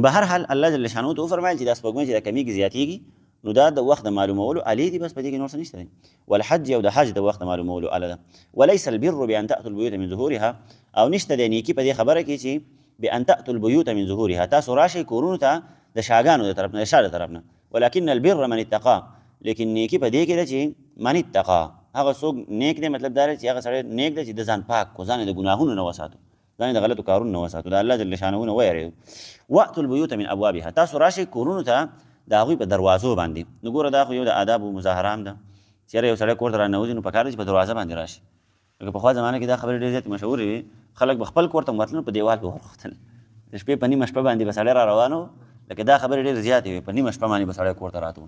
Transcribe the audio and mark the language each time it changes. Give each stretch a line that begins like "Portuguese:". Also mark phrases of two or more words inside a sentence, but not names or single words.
Pashto: نو به هر حال الله
Arabic: جل شانو
Pashto: ته وفرمایل چې دا سپوږمۍ چې دا کمیږي زیاتېږي نو دا د وخت د معلومولو الې دي، بس په دې کې نور څه نشته دی. والحج او د حج د وخت د معلومولو اله ده.
Arabic: وليس البر بان تاتوا البيوت من ظهورها،
Pashto: او نشته دی نیکي په دې خبره کې چې
Arabic: بان تاتوا البيوت من ظهورها،
Pashto: تاسو راشئ کورونو ته د شاګانو د طرف نه، د شا د طرف نه.
Arabic: ولكن البر من اتقى،
Pashto: لیکن نیکي په دې کې ده چې
Arabic: من اتقى،
Pashto: هغه څوک نیک دی، مطلب دا دی چې هغه سړی نیک دی چې د ځان پاک کو، ځان یې د ګناهونو نه وساتو، ځان یې د غلطو کارونو نه وساتو، د الله
Arabic: جل شانه
Pashto: نه ویریږو.
Arabic: واتوا البيوت من ابوابها،
Pashto: تاسو راشئ کورونو ته د هغوی په دروازو باندې. نو ګوره دا خو یو د آدابو مظاهره هم ده چې یاره یو سړی کور ته راننوځي نو پکار ده چې په دروازه باندې راشي. لکه پخوا زمانه کې دا خبرې ډېرې زیاتې مشهورې وې، خلک به خپل کور ته ورتلل په دیوال به وغوښتل، د شپې په نیمه شپه باندې به سړی را روان و، لکه دا خبرې ډېرې زیاتې وې، په نیمه شپه باندې به سړی کور ته راته و.